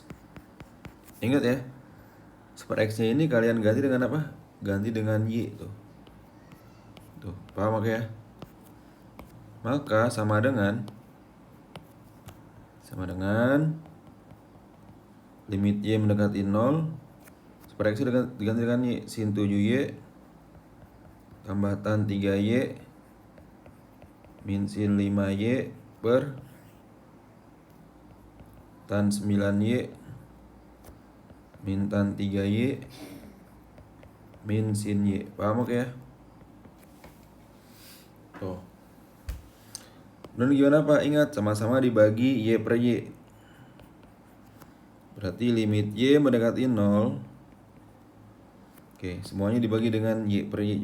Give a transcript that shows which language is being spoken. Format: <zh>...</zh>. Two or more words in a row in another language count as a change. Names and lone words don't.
<id>Ingat ya, super X nya ini kalian ganti dengan apa? Ganti dengan Y tuh. Tuh, paham oke ya? Maka sama dengan limit Y mendekati 0, super X diganti dengan Y, sin 7Y tambah tan 3Y min sin 5Y per tan 9Y min tan 3Y min sin Y. Paham oke ya? Tuh. Dan gimana Pak? Ingat, sama-sama dibagi Y per Y. Berarti limit Y mendekati 0. Oke, semuanya dibagi dengan Y per Y.</id>